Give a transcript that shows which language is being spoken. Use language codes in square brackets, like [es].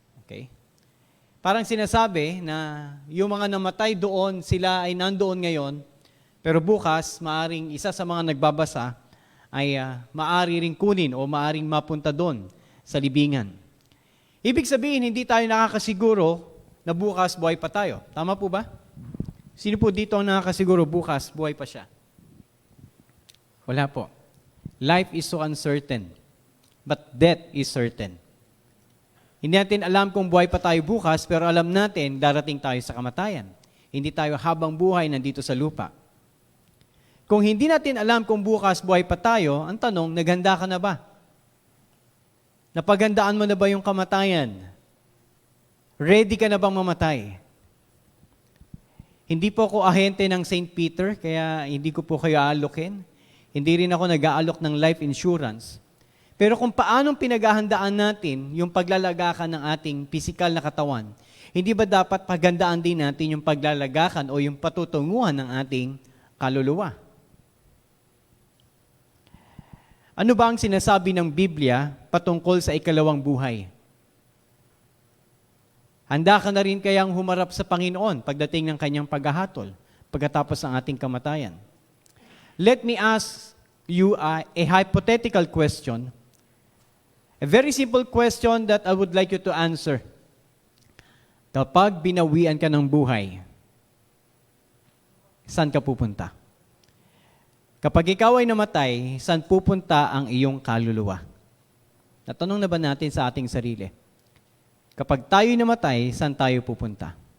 [tl] Okay? Parang sinasabi na yung mga namatay doon, sila ay nandoon ngayon, pero bukas, maaring isa sa mga nagbabasa ay maari ring kunin o maaring mapunta doon sa libingan. Ibig sabihin, hindi tayo nakakasiguro na bukas buhay pa tayo. Tama po ba? Sino po dito ang nakakasiguro bukas buhay pa siya? Wala po. [en] Life is so uncertain, but death is certain. [tl] Hindi natin alam kung buhay pa tayo bukas, pero alam natin darating tayo sa kamatayan. Hindi tayo habang buhay nandito sa lupa. Kung hindi natin alam kung bukas buhay pa tayo, ang tanong, naghanda ka na ba? Napaghandaan mo na ba yung kamatayan? Ready ka na bang mamatay? Hindi po ako ahente ng St. Peter, kaya hindi ko po kayo aalokin. Hindi rin ako nag-aalok ng life insurance. Pero kung paanong pinaghahandaan natin yung paglalagakan ng ating pisikal na katawan, hindi ba dapat paghandaan din natin yung paglalagakan o yung patutunguhan ng ating kaluluwa? Ano ba ang sinasabi ng Biblia patungkol sa ikalawang buhay? Handa ka na rin kayang humarap sa Panginoon pagdating ng kanyang paghahatol, pagkatapos ng ating kamatayan? [en] Let me ask you a hypothetical question. A very simple question that I would like you to answer. [tl] Kapag binawian ka ng buhay, saan ka pupunta? Kapag ikaw ay namatay, saan pupunta ang iyong kaluluwa? Natanong na ba natin sa ating sarili? Kapag tayo namatay, saan tayo pupunta?